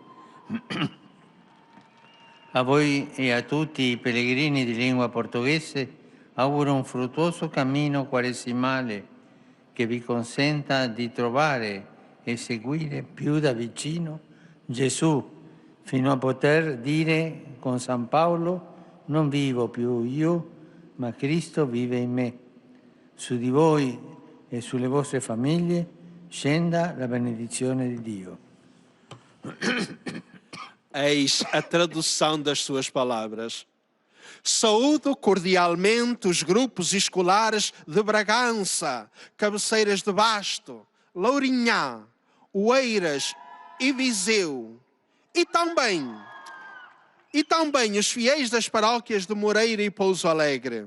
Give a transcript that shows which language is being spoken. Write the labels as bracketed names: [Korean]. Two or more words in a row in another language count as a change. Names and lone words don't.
[Italian] A voi e a tutti i pellegrini di lingua portoghese auguro un fruttuoso cammino quaresimale che vi consenta di trovare e seguire più da vicino Gesù, fino a poter dire con San Paolo: non vivo più io, ma Cristo vive in me. Su di voi e sulle vostre famiglie scenda la benedizione di Dio. [Portuguese] Eis a tradução das suas palavras. Saúdo cordialmente os grupos escolares de Bragança, Cabeceiras de Basto, Lourinhã, Oeiras e Viseu, e também os fiéis das paróquias de Moreira e Pouso Alegre.